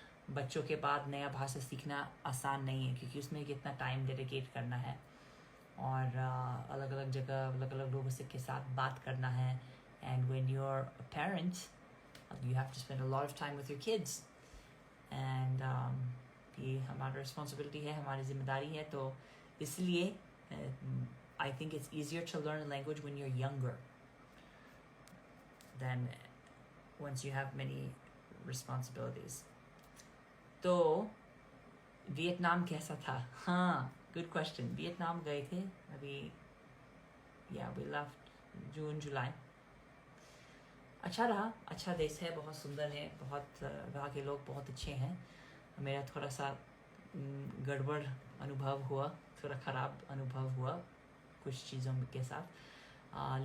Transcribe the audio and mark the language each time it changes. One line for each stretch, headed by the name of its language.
Hindi: बच्चों के बाद नया भाषा सीखना आसान नहीं है, क्योंकि उसमें कितना टाइम डेडिकेट करना है, और अलग अलग जगह अलग अलग लोगों से के साथ बात करना है।
English: And when you're a parent, you have to spend a lot of time with your kids.
Hindi: And ये हमारा responsibility है, हमारी जिम्मेदारी है। तो इसलिए
English: I think it's easier to learn a language when you're younger than once you have many responsibilities.
Hindi: तो Vietnam कैसा था?
English: हाँ, good question.
Hindi: वियतनाम गए थे अभी,
English: we left
Hindi: जून जुलाई। अच्छा रहा, अच्छा देश है, बहुत सुंदर है, बहुत वहाँ के लोग बहुत अच्छे हैं। मेरा थोड़ा सा गड़बड़ अनुभव हुआ, थोड़ा ख़राब अनुभव हुआ कुछ चीज़ों के साथ।